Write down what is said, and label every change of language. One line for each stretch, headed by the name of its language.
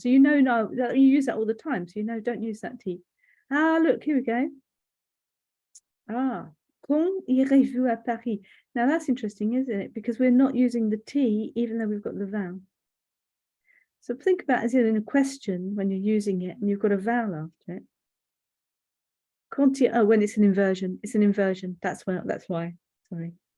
English: So you know now, you use that all the time. So you know, don't use that T. Ah, look, here we go.
French: Ah, quand irez-vous à Paris?
English: Now that's interesting, isn't it? Because we're not using the T, even though we've got the vowel. So think about it as in a question when you're using it and you've got a vowel after it. When it's an inversion. It's an inversion. That's why. Sorry.